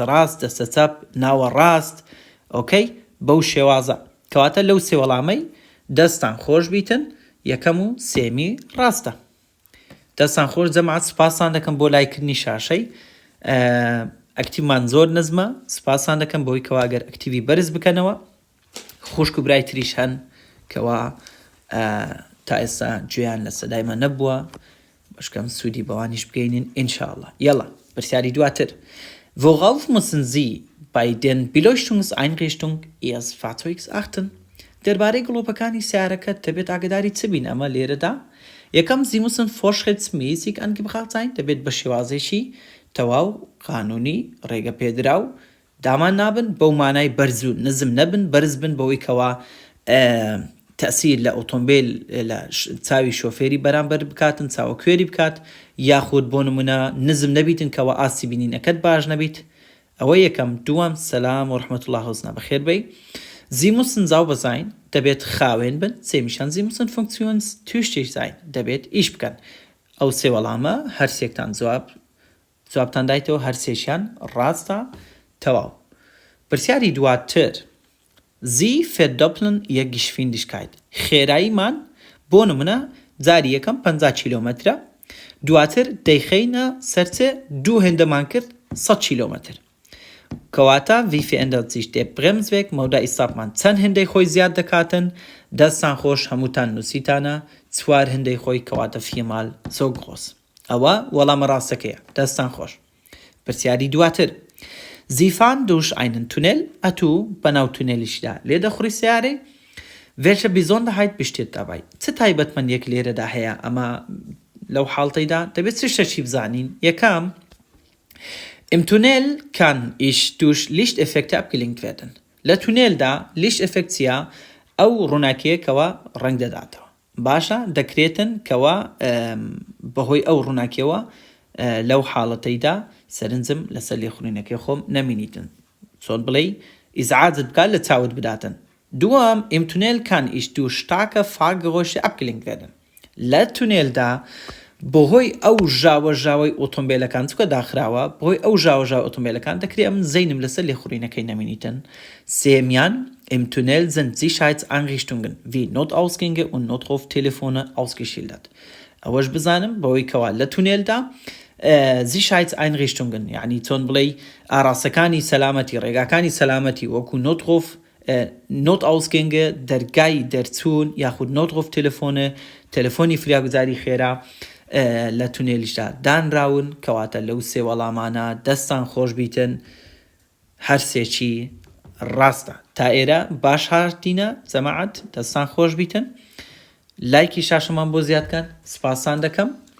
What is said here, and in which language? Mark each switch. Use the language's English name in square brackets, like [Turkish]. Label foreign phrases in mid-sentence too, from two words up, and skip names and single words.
[Central Kurdish] ڕاست دەستە چەپ ناوە ڕاست ئۆکەی بەو شێوازە کەواتە لەو سێ وەڵامەی دەستان خۆش بیتن یەکەم و سێمی ڕاستە دەستان خۆش جەماعەت سوپاسان دەکەم بۆ لایکردنی شاشەی ئەکتیڤمان زۆر نزمە سوپاسان دەکەم بۆی کەوا ئەگەر ئەکتیڤی بەرز بکەنەوە خوشک و برای تریش هەن کەوا تا ئێستا گوێیان لە سەدایمە نەبووە بەشکەم سوودی بەوانیش بگەینن ئینشاءالله یەڵا پرسیاری دواتر [German] Worauf müssen Sie bei den Beleuchtungseinrichtung Ihres Fahrzeugs achten? [Central Kurdish] دەربارەی گڵۆپەکانی سیارەکەت دەبێت ئاگداری چ بین ئەمە لێرەدا یەکەم [German] Sie müssen vorschriftsmäßig angebracht sein [Central Kurdish] دەبێت بە شێوازێکی تەواو قانونی ڕێگە پێدراو دامان نابن بەو مانای بەرز و نزم نەبن بەرز بن بەوەی کەوا تەسیر لە ئۆتۆمبیل لە چاوی شۆفێری بەرامبەر بکاتن چاوە کوێری بکات یاخود بۆ نمونە نزم نەبیتن کەەوە ئاسی بینینەکەت باش نەبیت ئەوە یەکەم دووەم [Arabic] سەلام و ڕحمەت الله [Central Kurdish] حوزنا بەخێر بەی [German] Sie müssen sauber sein [Central Kurdish] دەبێت خاوێن بن سێمیشان [German] Sie müssen funktionstüchtig [Central Kurdish] sein دەبێت ئیش بکەن ئەو سێ وەڵامە هەرسێکتان جوابتان دایتەوە هەرسێشیان ڕاستە تەواو پرسیاری دواتر [German] Sie verdoppeln ihre Geschwindigkeit [Central Kurdish] خێراییمان بۆ نمونە جاری یەکەم 50 کیلۆمەترە دواتر دەیخەینە سەرچێ دوو هێندەمان کرد 100 کیلۆمەتر کەواتە [German] wie verändert sich der Bremsweg [Central Kurdish] مەودای ئیساپمان چەند هێندەی خۆی زیاد دەکاتن دەستان خۆش هەمووتان نووسیتانە چوار هێندەی خۆی کەواتە [German] viermal so groß [Central Kurdish] ئەوە وەڵامە ڕاستەکەیە دەستان خۆش پرسیاری دواتر [German] Sie fahren durch einen Tunnel [Central Kurdish] بەناو تونێلیشدا لێ دەخوڕی سیارەی [German] Welche Besonderheit besteht dabei [Central Kurdish] چ تایبەتمەندیەک لێرەدا هەیە ئەمە لەو حاڵتەیدا دەبێت چ شتێکی بزانین یەکەم [German] Im Tunnel kann ich durch Lichteffekte abgelenkt werden. [Central Kurdish] لە تونێلدا Lichteffekt چیە ئەو ڕووناکیەکەوە ڕەنگ دەداتەوە باشە دەکرێتن کەوا بەهۆی ئەو ڕووناکیەوە لەو حاڵەتەیدا سەرنجم لەسەر لێخوڕینەکەی خۆم نەمینیتن چۆن بڵێ ئیزعاجت بکات لە چاوت بداتن دووەم [German] Im Tunnel kann ich durch starke Fahrgeräusche abgelenkt werden. [Central Kurdish] لە تونێلدا بەهۆی ئەو ژاوەژاوی ئۆتۆمبیلەکان چکە داخراوە بەهۆی ئەو ژاوەژاوی ئۆتۆمبیلەکان دەکرێت ئەم زەینم لەسەر لێخوڕینەکەی نەمینیتن سێمیان [German] Im Tunnel sind Sicherheitseinrichtungen wie Notausgänge und Notruftelefone ausgeschildert. [Central Kurdish] ئەوەش بزانم بەوەی کەوا لە تونێلدا Sicherheitseinrichtungen یعنی چۆن بڵێ ئاراستەکانی سەلامەتی ڕێگاکانی سەلامەتی وەکو Notausgänge دەرگای دەرچوون یاخود Notruftelefone تەلەفۆنی فریاگوزاری خێرا لە تونێلیشدا دانراون کەواتە لەو سێ وەڵامانە دەستان خۆش بیتن هەرسێکی ڕاستە تا ئێرە باش هاتینە جەماعەت دەستان خۆش بیتن لایکی شاشەمان بۆ زیادکەن سپاسان دەکەم